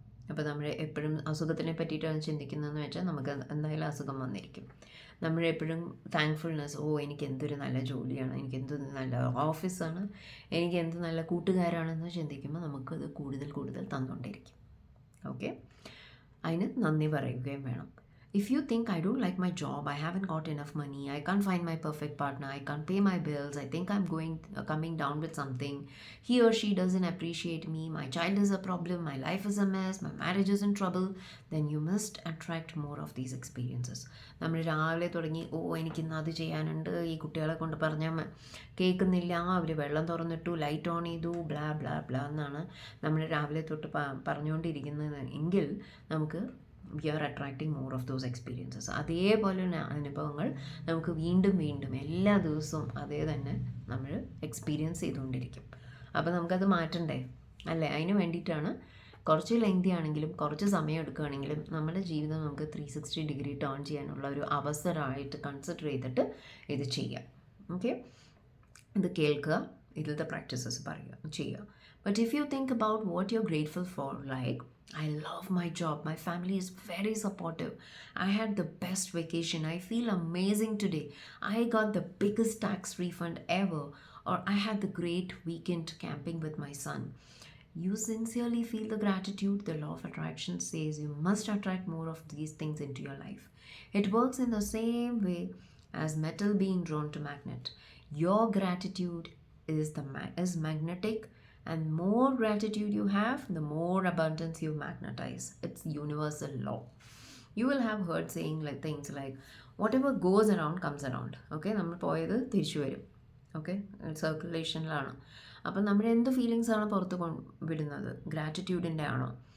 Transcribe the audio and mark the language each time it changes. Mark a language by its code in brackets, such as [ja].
[ml] അപ്പോൾ നമ്മൾ എപ്പോഴും അസുഖത്തിനെ പറ്റിയിട്ടാണ് ചിന്തിക്കുന്നതെന്ന് വെച്ചാൽ നമുക്ക് എന്തായാലും അസുഖം വന്നിരിക്കും. നമ്മളെപ്പോഴും താങ്ക്ഫുൾനെസ്, എനിക്ക് എന്തൊരു നല്ല ജോലിയാണ്, എനിക്ക് എന്ത് നല്ല ഓഫീസാണ്, എനിക്ക് എന്ത് നല്ല കൂട്ടുകാരാണെന്ന് ചിന്തിക്കുമ്പോൾ നമുക്കത് കൂടുതൽ കൂടുതൽ തന്നുകൊണ്ടിരിക്കും. ഓക്കെ, അതിന് നന്ദി പറയുകയും വേണം. [en] If you think, I don't like my job, I haven't got enough money, I can't find my perfect partner, I can't pay my bills, I think I'm coming down with something, he or she doesn't appreciate me, my child is a problem, my life is a mess, my marriage is in trouble, then you must attract more of these experiences. [ml] നമ്മൾ രാവിലെ തുടങ്ങി എനിക്കിന്ന് അത് ചെയ്യാനുണ്ട്, ഈ കുട്ടികളെ കൊണ്ട് പറഞ്ഞാൽ കേൾക്കുന്നില്ല, അവർ വെള്ളം തുറന്നിട്ടു, ലൈറ്റ് ഓൺ ചെയ്തു, ബ്ലാ ബ്ലാ ബ്ലാ എന്നാണ് നമ്മൾ രാവിലെ തൊട്ട് പറഞ്ഞുകൊണ്ടിരിക്കുന്നത് എങ്കിൽ നമുക്ക് [en] we are attracting more of those experiences. [ml] അതേപോലെ അനുഭവങ്ങൾ നമുക്ക് വീണ്ടും വീണ്ടും എല്ലാ ദിവസവും അതേ തന്നെ നമ്മൾ എക്സ്പീരിയൻസ് ചെയ്തുകൊണ്ടിരിക്കും. അപ്പോൾ നമുക്കത് മാറ്റണ്ടേ അല്ലേ? അതിന് വേണ്ടിയിട്ടാണ് കുറച്ച് ലെങ്തി ആണെങ്കിലും കുറച്ച് സമയം എടുക്കുകയാണെങ്കിലും നമ്മുടെ ജീവിതം നമുക്ക് 360 ഡിഗ്രി ടേൺ ചെയ്യാനുള്ള ഒരു അവസരമായിട്ട് കൺസിഡർ ചെയ്തിട്ട് ഇത് ചെയ്യാം. ഓക്കെ, ഇത് കേൾക്കുക, ഇതിലത്തെ പ്രാക്ടീസസ് പറയുക, ചെയ്യുക. [en] But if you think about what you're grateful for, like, I love my job, my family is very supportive, I had the best vacation, I feel amazing today, I got the biggest tax refund ever, or I had the great weekend camping with my son. You sincerely feel the gratitude. The law of attraction says you must attract more of these things into your life. It works in the same way as metal being drawn to magnet. Your gratitude is magnetic, and more gratitude you have, the more abundance you magnetize. It's universal law. You will have heard saying like things like whatever goes around comes around. [ml] Okay, നമ്മൾ പോയത് തിരിച്ചു വരും. Okay, സർക്കുലേഷനിലാണ്. അപ്പം നമ്മൾ എന്ത് feelings ആണ് പുറത്ത് വിടുന്നത്, ഗ്രാറ്റിറ്റ്യൂഡിൻ്റെ ആണോ?